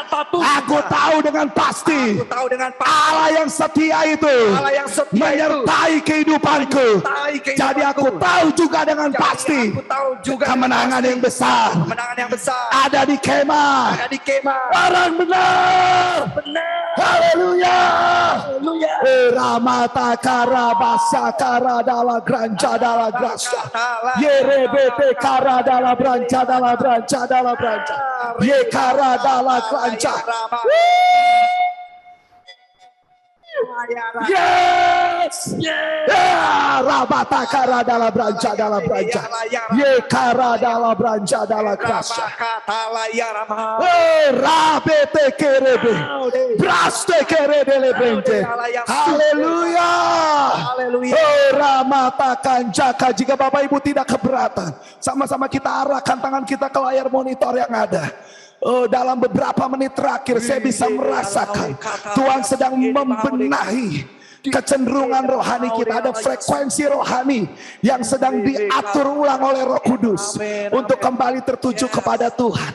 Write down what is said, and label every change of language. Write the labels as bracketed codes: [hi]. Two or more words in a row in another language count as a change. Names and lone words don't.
[id] Aku tahu dengan pasti, Allah yang setia itu menyertai kehidupanku. Jadi aku tahu juga dengan pasti kemenangan yang besar ada di kemah. Orang benar. Haleluya. Ramata karabasa kara dalla grancia dalla gracia. Yerebete kara dalla branca dalla branca dalla branca. Ye kara dalla grancia. Yes. Rabata kara dalla branca dalla branca. Ye kara dalla branca dalla gracia. Rabete kerebe. Braste kerebe lebente. Haleluya. Ramata kanjaka. Jika Bapak Ibu tidak keberatan, sama-sama kita arahkan tangan kita ke layar monitor yang ada. Dalam beberapa menit terakhir saya bisa merasakan Tuhan sedang membenahi kecenderungan rohani kita, ada frekuensi rohani yang sedang diatur ulang oleh Roh Kudus untuk kembali tertuju kepada Tuhan.